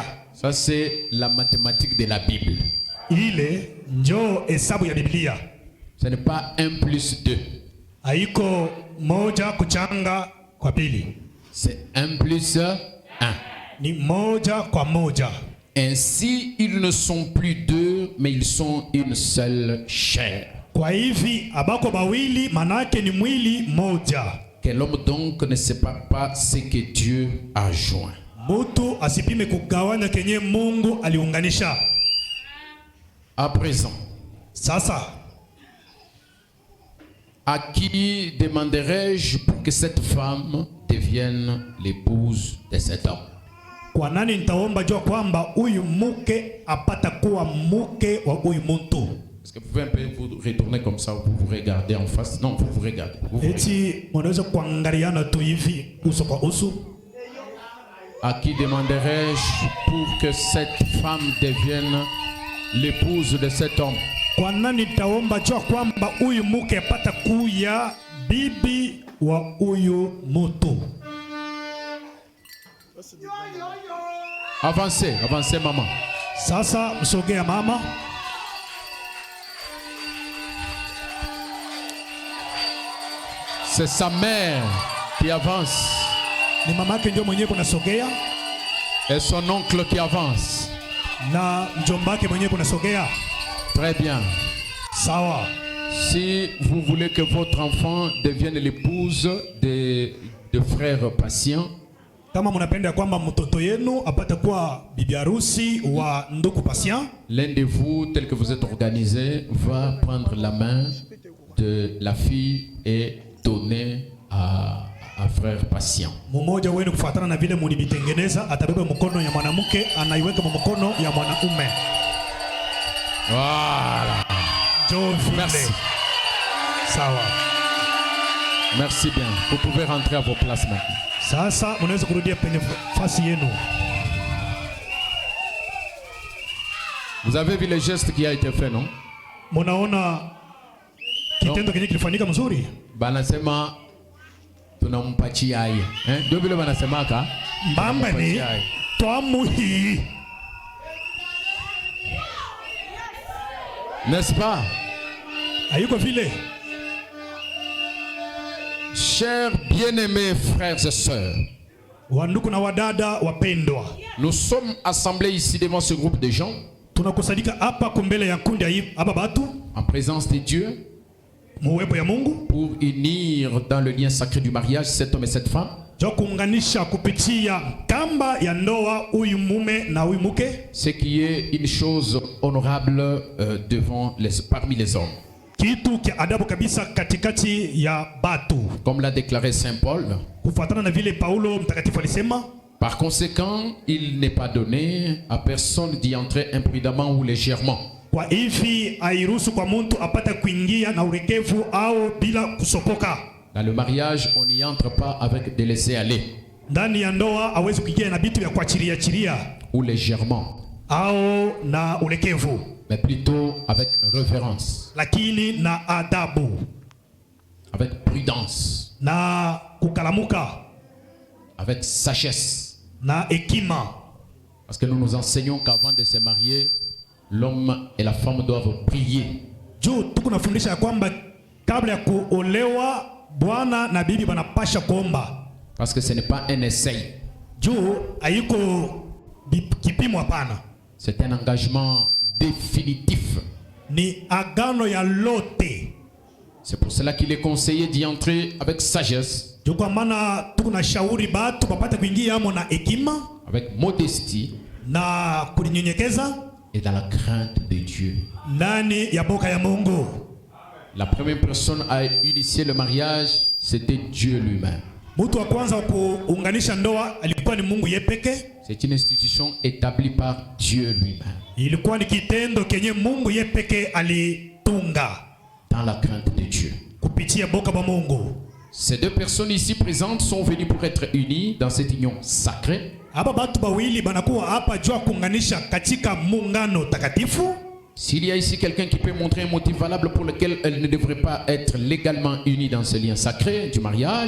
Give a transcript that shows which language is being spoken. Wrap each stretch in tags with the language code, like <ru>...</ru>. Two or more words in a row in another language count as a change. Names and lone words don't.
<fr>Ça c'est la mathématique de la Bible.</fr> <sw>Ile njo hesabu ya Biblia.</sw> <fr>Ce n'est pas 1 plus 2.</fr> <sw>Haiko moja kuchanga kwa pili.</sw> <fr>C'est 1 plus 1.</fr> <sw>Ni moja kwa moja.</sw> <fr>Ainsi, ils ne sont plus deux, mais ils sont une seule chair.</fr> <sw>Kwa hivi abako bawili manake ni mwili moja.</sw> <fr>Que l'homme donc ne sépare pas ce que Dieu a joint.</fr> <sw>Mutu asipime kugawanya kenye Mungu aliunganisha.</sw> <fr>À présent,</fr> <sw>Sasa,</sw> <fr>à qui demanderai-je pour que cette femme devienne l'épouse de cet homme?</fr> <sw>kwa nani nitaomba jua kwamba huyu mke apata kuwa mke wa huyu muntu?</sw> <fr>Est-ce que vous pouvez un peu vous retourner comme ça, vous vous regardez en face? Non, vous regardez.</fr> <sw>Eti mnaweza kuangaliana tu hivi uso kwa uso.</sw> <fr>À qui demanderai-je pour que cette femme devienne l'épouse de cet homme?</fr> <sw>Kwa nani nitaomba jua kwamba huyu mke apata kuya bibi wa huyu muntu?</sw> <fr>Avancez, avancez maman.</fr> <sw>Sasa msogea mama.</sw> <fr>C'est sa mère qui avance</fr> <sw>Ni mamake ndio mwenyewe kunasogea</sw> <fr>et son oncle qui avance.</fr> <sw>na mjombake mwenyewe kunasogea.</sw> <fr>Très bien.</fr> <sw>Sawa.</sw> <fr>Si vous voulez que votre enfant devienne l'épouse de frères patients,</fr> <sw>Kama mnapenda kwamba mtoto yenu apate kuwa bibi harusi wa ndugu Patient,</sw> <fr>l'un de vous, tel que vous êtes organisé, va prendre la main de la fille et donner à frère patient.</fr> <sw>mmoja wenu kufuatana na vile mulibitengeneza atabeba mkono ya mwanamke anaiweka mkono ya mwanaume.</sw> <fr>Voilà. Merci. Sawa. Merci bien. Vous pouvez rentrer à vos places maintenant.</fr> <sw>Sasa mnaweza kurudia penye fasi yenu.</sw> <fr>Vous avez vu le geste qui a été fait, non?</fr> <sw>Munaona kitendo kenye kilifanyika mzuri? Banasema tunampatia yeye. Ndio vile banasemaka. Mbamba ni twamuhi.</sw> <fr>N'est-ce pas?</fr> <sw>Hayuko vile?</sw> <fr>Chers bien-aimés frères et sœurs,</fr> <sw>Wandugu na wadada wapendwa,</sw> <fr>nous sommes assemblés ici devant ce groupe de gens</fr> <sw>tunakusanyika hapa kumbele ya kundi hapa batu</sw> <fr>en présence de Dieu</fr> <sw>muwepo ya Mungu</sw> <fr>pour unir dans le lien sacré du mariage cet homme et cette femme.</fr> <sw>ja kuunganisha kupitia kamba ya ndoa huyu mume na huyu mke,</sw> <fr>Ce qui est une chose honorable parmi les hommes.</fr> <sw>kitu kia adabu kabisa katikati ya batu,</sw> <fr>Comme l'a déclaré Saint Paul.</fr> <sw>kufuatana na vile Paulo mtakatifu alisema.</sw> <fr>Par conséquent, il n'est pas donné à personne d'y entrer imprudemment ou légèrement.</fr> <sw>Kwa hivi hairuhusu kwa mtu apata kuingia na urekevu au bila kusopoka.</sw> <fr>Dans le mariage, on n'y entre pas avec des laissés-aller</fr> <sw>Ndani ya ndoa hawezi kuingia na vitu vya kuachilia</sw> <fr>ou légèrement,</fr> <sw>au na urekevu,</sw> <fr>mais plutôt avec révérence,</fr> <sw>lakini na adabu</sw> <fr>avec prudence,</fr> <sw>na kukalamuka</sw> <fr>avec sagesse.</fr> <sw>na hekima.</sw> <fr>Parce que nous nous enseignons qu'avant de se marier, l'homme et la femme doivent prier.</fr> <sw>Juu tuko nafundisha ya kwamba kabla ya kuolewa bwana na bibi wanapasha kuomba.</sw> <fr>Parce que ce n'est pas un essai.</fr> <sw>Juu haiko kipimo, hapana.</sw> <fr>C'est un engagement définitif.</fr> <sw>Ni agano ya lote.</sw> <fr>C'est pour cela qu'il est conseillé d'y entrer avec sagesse,</fr> <sw>Juu kwa maana tuko na shauri batu bapate kuingia amo na hekima</sw> <fr>avec modestie</fr> <sw>na kulinyenyekeza</sw> <fr>et dans la crainte de Dieu.</fr> <sw>ndani ya boka ya Mungu.</sw> <fr>La première personne à initier le mariage, c'était Dieu lui-même.</fr> <sw>Mtu wa kwanza kuunganisha ndoa alikuwa ni Mungu yepeke.</sw> <fr>C'est une institution établie par Dieu lui-même.</fr> <sw>Ilikuwa ni kitendo kenye Mungu yepeke alitunga</sw> <fr>Dans la crainte de Dieu.</fr> <sw>kupitia boka ba Mungu.</sw> <fr>Ces deux personnes ici présentes sont venues pour être unies dans cette union sacrée.</fr> <sw>Hapa batu bawili banakuwa hapa jua kuunganisha katika muungano takatifu.</sw> <fr>S'il y a ici quelqu'un qui peut montrer un motif valable pour lequel elle ne devrait pas être légalement unie dans ce lien sacré du mariage,</fr>